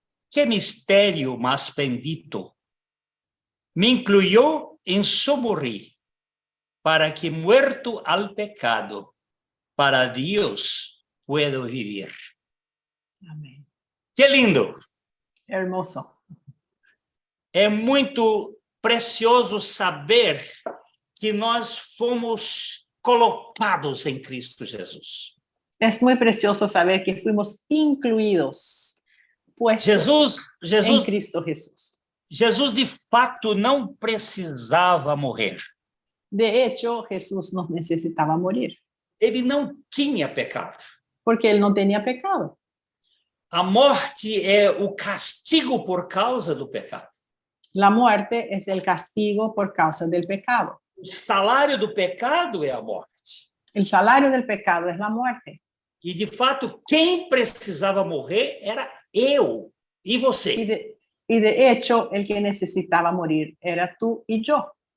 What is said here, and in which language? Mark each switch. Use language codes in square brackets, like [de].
[es] ¡Qué misterio más bendito! Me incluyó en su morir, para que muerto al pecado, para Dios puedo vivir. Amén. ¡Qué lindo! Hermoso. [pt] É muito precioso saber que nós fomos colocados em Cristo Jesus. [es] Es muy precioso saber que fuimos incluidos, puestos en Cristo Jesús. [pt] Jesus de fato não precisava morrer. [es] De hecho, Jesús no necesitaba morir, [pt] Ele não tinha pecado. [es] porque él no tenía pecado. [pt] A morte é o castigo por causa do pecado. [es] La muerte es el castigo por causa del pecado. [pt] O salário do pecado é a morte. [es] El salario del pecado es la muerte. [pt] E, de fato, quem precisava morrer era eu e você. [es] Y de hecho, el que necesitaba morir era tú y yo.